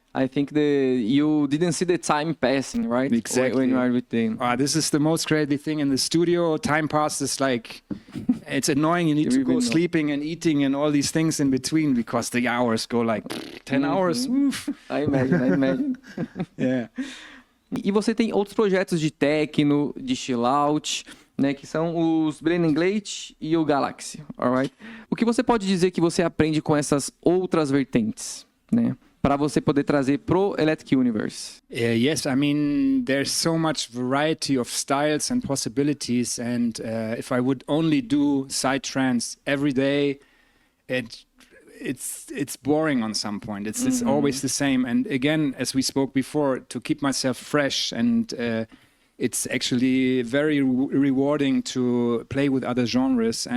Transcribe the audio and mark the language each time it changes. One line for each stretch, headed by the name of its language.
English: I think you didn't see the time passing, right? Exactly. When you are with them. This is the most crazy thing in the studio. Time passes like, it's annoying. You need to go sleeping and eating and all these things in between, because the hours go like 10 hours. Oof. I imagine. Yeah.
Portuguese: E você tem outros projetos de techno, de chill out, né, que são os Blending Glade e o Galaxy, alright? O que você pode dizer que você aprende com essas outras vertentes, né, para você poder trazer pro Electric Universe?
English: Yes, I mean, there's so much variety of styles and possibilities, and if I would only do psytrance every day, it's boring on some point. It's always the same. And again, as we spoke before, to keep myself fresh, and it's actually very rewarding to play with other genres.